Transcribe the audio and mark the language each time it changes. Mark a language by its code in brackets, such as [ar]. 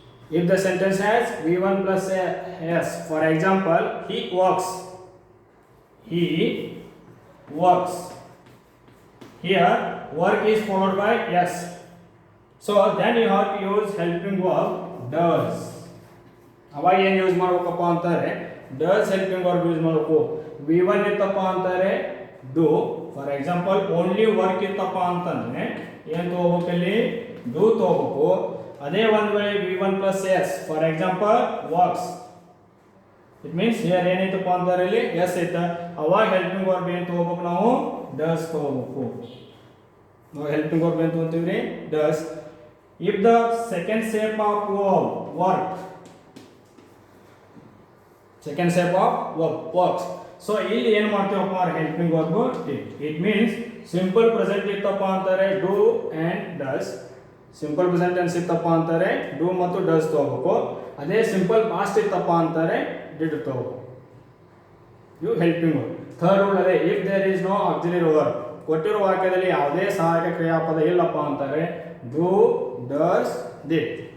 [en] If the sentence has v1 plus s, for example, he works. He works. Here, work is followed by s. So then you have to use helping verb does. [kn] ಅವಾಗ ಏನು use ಮಾಡಬೇಕಪ್ಪ ಅಂತಾರೆ, does helping verb use ಮಾಡಬೇಕು. v1 ಇತ್ತಪ್ಪ ಅಂತಾರೆ do. [en] for example only work [kn] ಇತ್ತಪ್ಪ ಅಂತಂದ್ರೆ ಏನು ತಗೋಬೇಕು, ಇಲ್ಲಿ do ತಗೋಬೇಕು. ಅದೇ ಒಂದು ವೇಳೆ v1 plus s, for example works, [en] it means here [kn] ಏನೈತಪ್ಪ ಅಂತಾರೆ ಇಲ್ಲಿ ಎಸ್ ಐತೆ, ಅವಾಗ ಹೆಲ್ಪಿಂಗ್ ವರ್ಬ್ ಏನು ತಗೋಬೇಕು, ನಾವು ಡಸ್ ತಗೋಬೇಕು. ನಾವು ಹೆಲ್ಪಿಂಗ್ ವರ್ಬ್ ಏನು ತಗೋತೀವಿ, does. [en] If the second shape of verb work, second shape of verb works, so [kn] ಇಲ್ಲಿ ಏನು ಮಾಡ್ತೀವಪ್ಪ [en] Helping verb it means simple present ಇತ್ತಪ್ಪ ಅಂತಾರೆ do and does. [kn] Simple present tense ಇತ್ತಪ್ಪ ಅಂತಾರೆ do ಮತ್ತು does ತಗೋಬೇಕು. ಅದೇ ಸಿಂಪಲ್ ಪಾಸ್ಟ್ ಇತ್ತಪ್ಪ ಅಂತಾರೆ did ತಗೋಬೇಕು. ಇವು ಹೆಲ್ಪಿಂಗ್ ವರ್ಬ್. ಥರ್ಡ್ ರೂಲ್ ಅದೇ, [en] if there is no auxiliary verb, [kn] ಕೊಟ್ಟಿರೋ ವಾಕ್ಯದಲ್ಲಿ ಯಾವುದೇ ಸಹಾಯಕ ಕ್ರಿಯಾಪದ ಇಲ್ಲಪ್ಪ ಅಂತಾರೆ do, does, did.